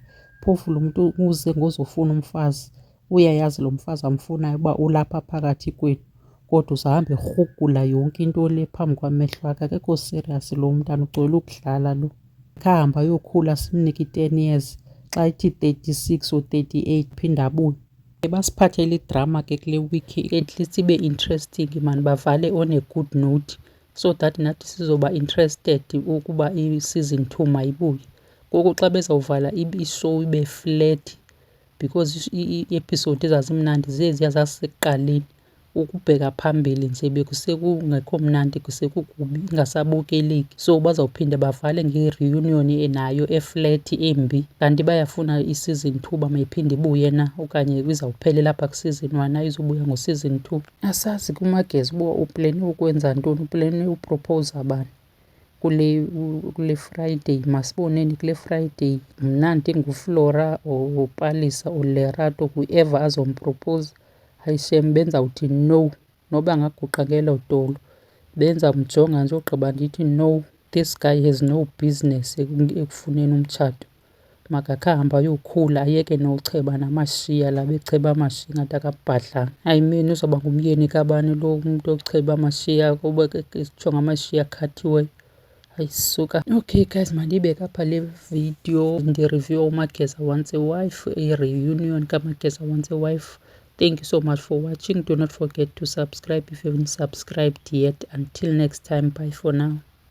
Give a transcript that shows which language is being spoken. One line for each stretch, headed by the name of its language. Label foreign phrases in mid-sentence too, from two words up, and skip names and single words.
Xhosa: Phofu lo mntu uze ngozofuna umfazi, uyayazi lo mfazi amfunayo uba ulapha phakathi kwethu, kodwa uzahamba erhugula yonke into le phambi kwamehlo akhe. Akekho serious lo mntana, ucwele ukudlala lo. Khahamba yokhula simnike i-10 years, xa ithi 36 or 38 phinda abuye. Basiphathele idrama ke kule wiki,
English: at least
Xhosa: ibe interesting man, bavale
English: on a good note so that
Xhosa: nathi sizoba interested ukuba i-season 2 mayibuye. Ngoku xa bezawuvala ishow ibe flat, because ii-episode ezazimnandi zeziya zasekuqaleni, ukubheka phambili nje bekusekungekho mnandi, kusekukubi, ingasabukeleki. So bazawuphinda bavale nge-reunion nayo eflat embi, kanti bayafuna i-season 2 uba mayiphinde ibuye na, okanye izawuphelela apha ku-season 1 ayizubuya ngo-season 2. Asazi kuMageza uba uplene ukwenza ntoni, uplene uproposa bani kule Friday. Masiboneni kule Friday, mna ndinguFlora or Palisa or Lerato, whoever azomproposa. Hayi shem benzawuthi no, noba ngaguqa ngelo dolo benzamjonga nje ogqiba ndithi no,
English: this guy has no business
Xhosa: ekufuneni umtshato. Makakhambe ayokhula ayeke nocheba namashiya la becheba amashiya ngathi akabhadlanga. Hayi mina uzawuba ngumyeni kabani lo mntu ocheba amashiya kuba jonga amashiya akhathiweyo. Hayi suka.
English: Okay guys,
Xhosa: mandibeke apha le video ndireview uMageza Wants a Wife, i-reunion kaMageza Wants a Wife.
English: Thank you so much for watching. Do not forget to subscribe if you haven't subscribed yet. Until next time, bye for now.